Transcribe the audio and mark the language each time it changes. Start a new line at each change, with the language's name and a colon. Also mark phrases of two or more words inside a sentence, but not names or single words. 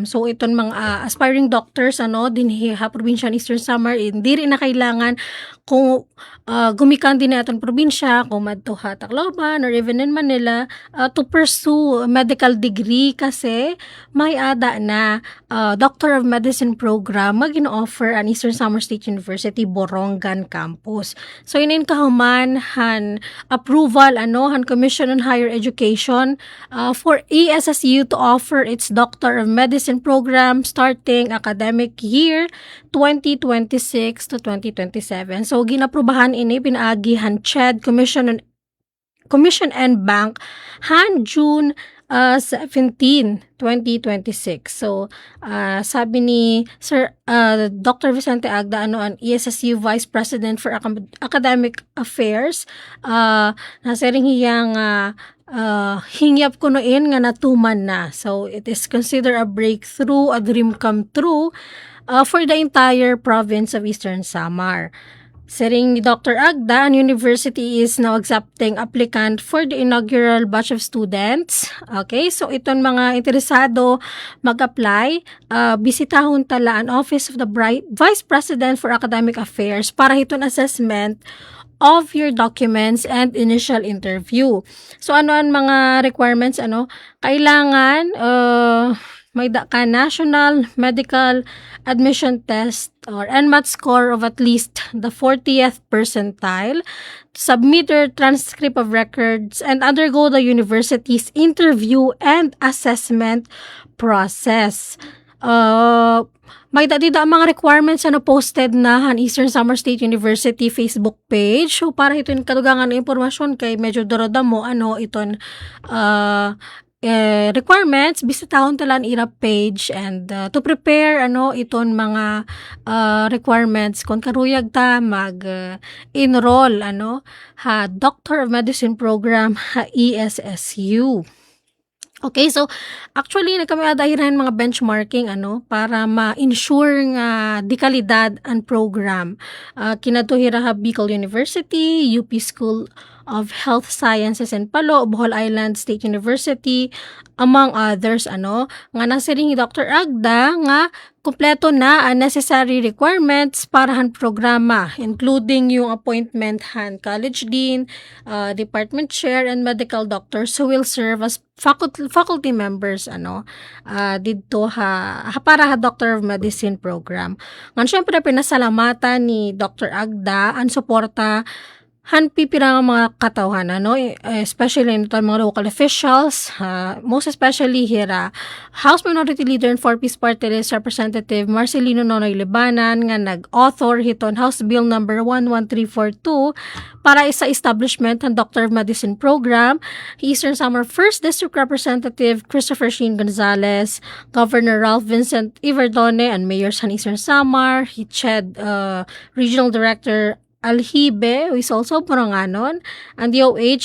Waray: So iton mga aspiring doctors din probinsya ng Eastern Samar,
Filipino: hindi rin na kailangan
Waray: kung gumikan din na itong probinsya, kung madto Tacloban
English: or even in Manila, to pursue medical degree
Waray: kasi may ada na Doctor of Medicine program nga gino-offer ang Eastern Samar State University Borongan Campus.
English: So
Waray: inin kahuman
English: approval han Commission on Higher Education for ESSU to offer its Doctor of Medicine program starting academic year 2026 to 2027.
Waray: So ginaprubahan ini pinaagihan CHED Commission and Bank han June 17, 2026. So,
Filipino: sabi ni Sir Dr. Vicente Agda, ang ESSU Vice President for Academic Affairs,
Waray: nasaring hiyang hingyap ko noon nga natuman na.
English: So, it is considered a breakthrough, a dream come true for the entire province of Eastern Samar.
Waray: Saring ni Dr. Agda, ang university is now accepting applicant for the inaugural batch of students. Okay, so itong mga interesado mag-apply, bisitahon tala ang Office of the Vice President for Academic Affairs para itong
English: assessment of your documents and initial interview.
Waray: So ano ang mga requirements?
Filipino: Kailangan may ka
English: National Medical Admission Test or NMAT score of at least the 40th percentile, submit your transcript of records, and undergo the university's interview and assessment process.
Waray: May dati ang mga requirements posted na han Eastern Samar State University Facebook page. So para ito yung kadugangan ng impormasyon kay medyo dorodamo iton requirements, bisitahon talan ira page
English: and to prepare
Waray: iton mga requirements kung karuyag ta mag-enroll ha Doctor of Medicine program ha ESSU. Okay, so actually kami adahiran mga benchmarking para ma-ensure nga di kalidad ang program. Kinatuhira ha Bicol University, UP School of Health Sciences in Palo, Bohol Island State University, among others nga nasiring ni Dr. Agda nga kumpleto na ang necessary requirements para han programa,
English: including yung appointment han college dean, department chair, and medical doctors who will serve as faculty members dito para ha Doctor of Medicine program.
Waray: Ngan syempre pinasalamatan ni Dr. Agda ang suporta han pipirang mga katawhan, especially nito mga
English: local officials, most especially here, House Minority Leader and 4-Piece Party List Representative Marcelino Nonoy Libanan
Waray: nga nag-author hiton
English: House
Filipino: Bill number 11342 para sa establishment ng Doctor of Medicine program, Eastern Samar 1st District Representative Christopher Sheen Gonzalez, Governor Ralph Vincent
English: Iverdone, and Mayors han Eastern Samar, CHED Regional Director Alhibe, who is also Moranganon, and the OH,